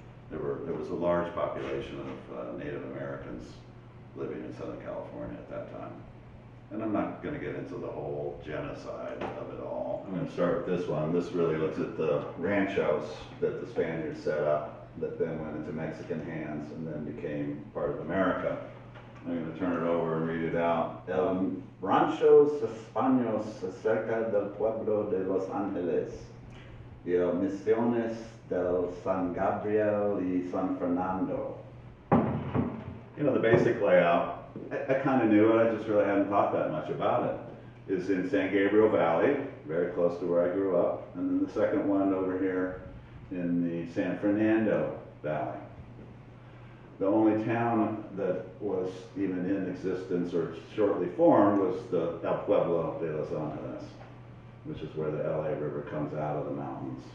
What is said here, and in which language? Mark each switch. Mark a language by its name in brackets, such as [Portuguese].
[English] There was a large population of Native Americans living in Southern California at that time. And I'm not going to get into the whole genocide of it all. I'm going to start with this one. This really looks at the ranchos that the Spaniards set up that then went into Mexican hands and then became part of America. I'm going to turn it over and read it out. [Spanish] El ranchos españoles cerca del pueblo de Los Ángeles y el misiones del San Gabriel y San Fernando. [English] The basic layout, I kind of knew it, I just really hadn't thought that much about it. Is in San Gabriel Valley, very close to where I grew up, and then the second one over here in the San Fernando Valley. The only town that was even in existence or shortly formed was the El Pueblo de Los Angeles, which is where the LA River comes out of the mountains.